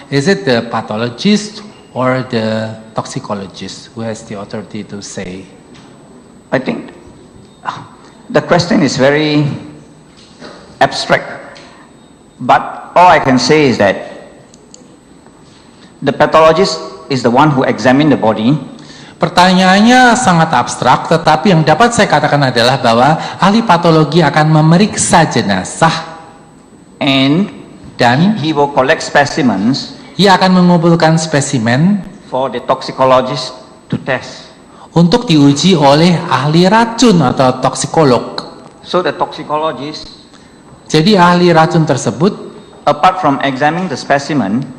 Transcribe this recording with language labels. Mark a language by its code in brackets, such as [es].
[en] Is it the pathologist or the toxicologist who has the authority to say? I think the question is very abstract, but all I can say is that the pathologist is the one who examine the body. [id] Pertanyaannya sangat abstrak, tetapi yang dapat saya katakan adalah bahwa ahli patologi akan memeriksa jenazah dan [en] he will collect specimens. [id] Ia akan mengumpulkan spesimen [en] for the toxicologist to test. [id] Untuk diuji oleh ahli racun atau toksikolog. [en] So the toxicologist, [id] jadi ahli racun tersebut, [en] apart from examining the specimen,